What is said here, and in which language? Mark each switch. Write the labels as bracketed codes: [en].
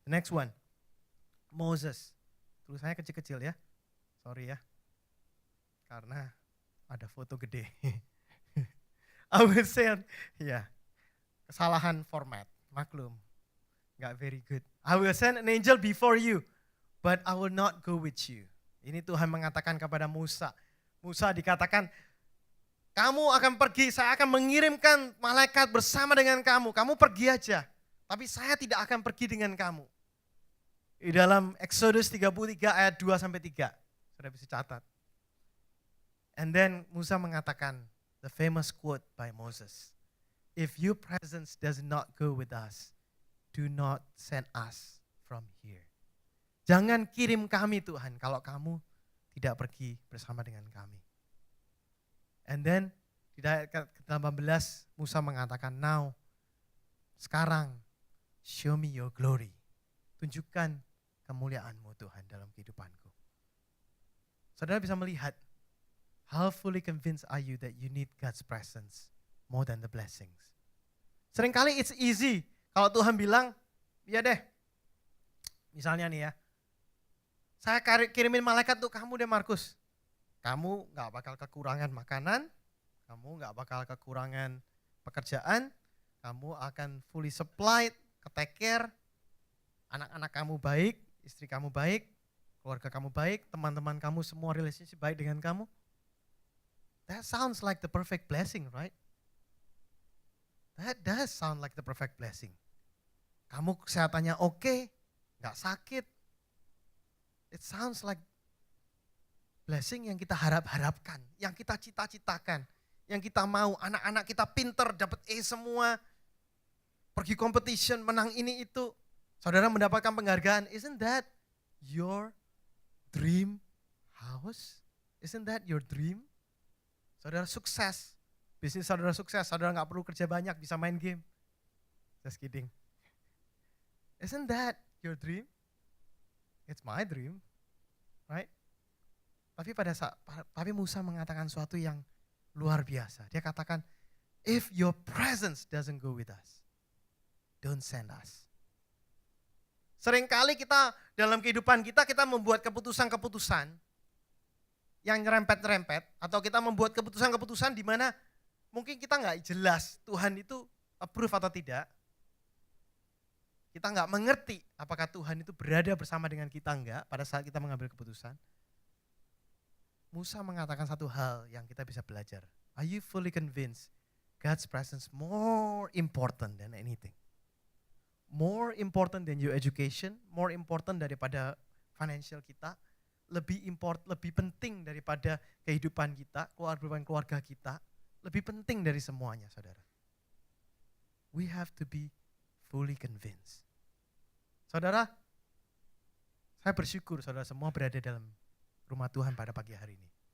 [en] The next one, [id] Moses. Tulisannya kecil-kecil ya, sorry ya, karena ada foto gede. [en] I will send, [id] ya, kesalahan format, maklum, nggak [en] very good. I will send an angel before you, but I will not go with you. [id] Ini Tuhan mengatakan kepada Musa. Musa dikatakan, kamu akan pergi, saya akan mengirimkan malaikat bersama dengan kamu. Kamu pergi aja, tapi saya tidak akan pergi dengan kamu. Di dalam Exodus 33 ayat 2-3, sudah bisa catat. [en] And then [id] Musa mengatakan [en] the famous quote by Moses. If your presence does not go with us, do not send us from here. [id] Jangan kirim kami Tuhan kalau kamu tidak pergi bersama dengan kami. [en] And then [id] di ayat ke-18 Musa mengatakan, [en] now, [id] sekarang, [en] show me your glory. [id] Tunjukkan kemuliaan-Mu Tuhan dalam kehidupanku. Saudara bisa melihat, [en] how fully convinced are you that you need God's presence more than the blessings? [id] Seringkali [en] it's easy [id] kalau Tuhan bilang, ya deh, misalnya nih ya, saya kirimin malaikat untuk kamu deh Markus. Kamu gak bakal kekurangan makanan, kamu gak bakal kekurangan pekerjaan, kamu akan [en] fully supplied, take care, [id] anak-anak kamu baik, istri kamu baik, keluarga kamu baik, teman-teman kamu semua relationship baik dengan kamu. [en] That sounds like the perfect blessing, right? That does sound like the perfect blessing. [id] Kamu kesehatannya oke, gak sakit. [en] It sounds like blessing [id] yang kita harap-harapkan, yang kita cita-citakan, yang kita mau. Anak-anak kita pinter, dapat A semua, pergi competition, menang ini itu. Saudara mendapatkan penghargaan. [en] Isn't that your dream house? Isn't that your dream? [id] Saudara sukses, bisnis saudara sukses, saudara gak perlu kerja banyak, bisa main game. [en] Just kidding. Isn't that your dream? It's my dream, right? [id] Tapi Musa mengatakan sesuatu yang luar biasa. Dia katakan, [en] if your presence doesn't go with us, don't send us. [id] Seringkali kita dalam kehidupan kita membuat keputusan-keputusan yang nyerempet-nyerempet, atau kita membuat keputusan-keputusan di mana mungkin kita nggak jelas Tuhan itu approve atau tidak. Kita nggak mengerti apakah Tuhan itu berada bersama dengan kita enggak pada saat kita mengambil keputusan. Musa mengatakan satu hal yang kita bisa belajar. [en] Are you fully convinced God's presence more important than anything? More important than your education, more important [id] daripada financial kita, lebih penting daripada kehidupan kita, keluarga kita, lebih penting dari semuanya, saudara. [en] We have to be fully convinced. [id] Saudara, saya bersyukur saudara semua berada dalam rumah Tuhan pada pagi hari ini.